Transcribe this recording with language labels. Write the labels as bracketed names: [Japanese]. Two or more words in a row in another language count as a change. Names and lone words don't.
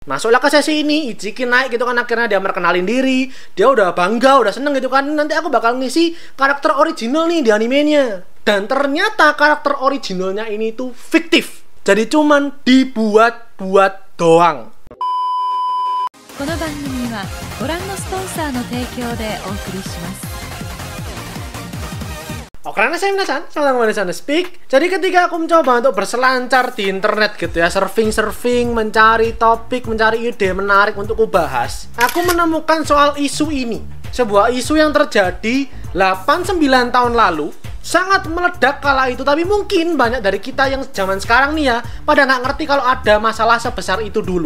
[Indonesian] Masuklah ke sesi ini, Ichiki naik gitu kan, akhirnya dia perkenalin diri, dia udah bangga, udah seneng gitu kan, nanti aku bakal ngisi karakter original nih di animenya. Dan ternyata karakter originalnya ini tuh fiktif, jadi cuman dibuat-buat doang. [Japanese] この番組はご覧のスポンサーの提供でお送りします。 [Indonesian] Oke, karena saya minasan, selamat datang kembali di Sana Speak. Jadi ketika aku mencoba untuk berselancar di internet gitu ya, surfing, mencari topik, mencari ide menarik untuk kubahas, aku menemukan soal isu ini. Sebuah isu yang terjadi 8-9 tahun lalu, sangat meledak kala itu, tapi mungkin banyak dari kita yang zaman sekarang nih ya, pada nggak ngerti kalau ada masalah sebesar itu dulu.